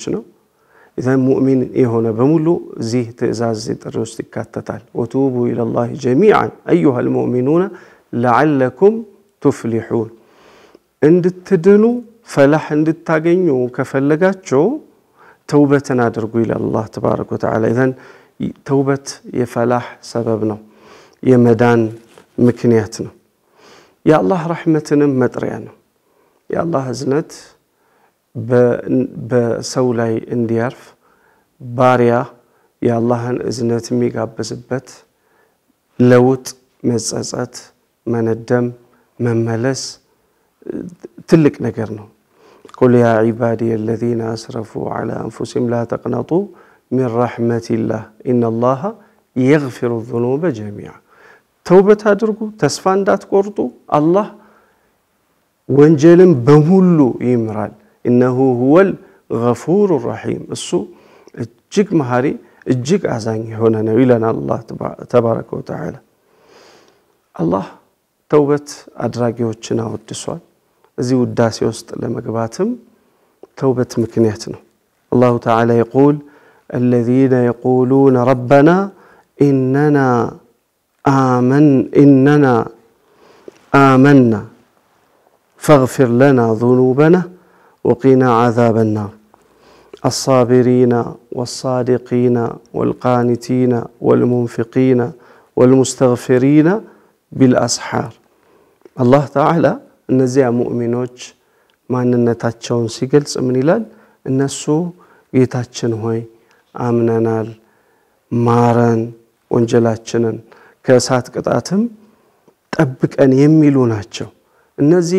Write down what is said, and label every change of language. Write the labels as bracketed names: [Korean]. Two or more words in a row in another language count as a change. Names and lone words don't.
[Amharic] ነው። ኢዘን ሙእሚን የሆነ በሙሉ እዚህ ትእዛዝ ጥሪ ውስጥ ይካተታል። [Arabic] وتوبوا إلى الله جميعا أيها المؤمنون لعلكم تفلحون [Amharic] እንድትድኑ ፈላህ እንድታገኙ ከፈለጋችሁ ተውበትን አድርጉ ይላል አላህ [Arabic] تبارك وتعالى። [Amharic] ኢዘን ተውበት የፈላህ ሰበብ ነው፣ የመዳን ምክንያት ነው፣ የአላህ ረህመትንም መጥሪያ ነው። የአላህ እዝነት በሰው ላይ እንዲያርፍ ባሪያ የአላህን እዝነት የሚጋበዝበት ለውጥ መጸጸት መነደም መመለስ ትልቅ ነገር ነው። [Arabic] قل يا عبادي الذين اسرفوا على انفسهم لا تقنطوا من رحمة الله ان الله يغفر الذنوب جميعا توبة [Amharic] አድርጉ ተስፋ እንዳትቆርጡ አላህ ወንጀልን በሙሉ ይምራል። [Arabic] انه هو الغفور الرحيم [Amharic] እሱ እጅግ መሐሪ እጅግ አዛኝ የሆነ ነው ይለናል አላህ [Arabic] تبارك وتعالى። [Amharic] አላህ ተውበት አድራጊዎችን አወድሷል። እዚህ ውዳሴ ውስጥ ለመግባትም ተውበት ምክንያት ነው። [Arabic] الله تعالى يقول الذين يقولون ربنا إننا آمنا فاغفر لنا ذنوبنا وقنا عذاب النار الصابرين والصادقين والقانتين والمنفقين والمستغفرين بالأسحار الله تعالى [Amharic] እነዚያ ሙእሚኖች ማንነታቸውን ሲገልጽ ምን ይላል? እነሱ ጌታችን ሆይ አምነናል ማረን ወንጀላችንን ከእሳት ቅጣትም ጠብቀን የሚሉ ናቸው። እነዚህ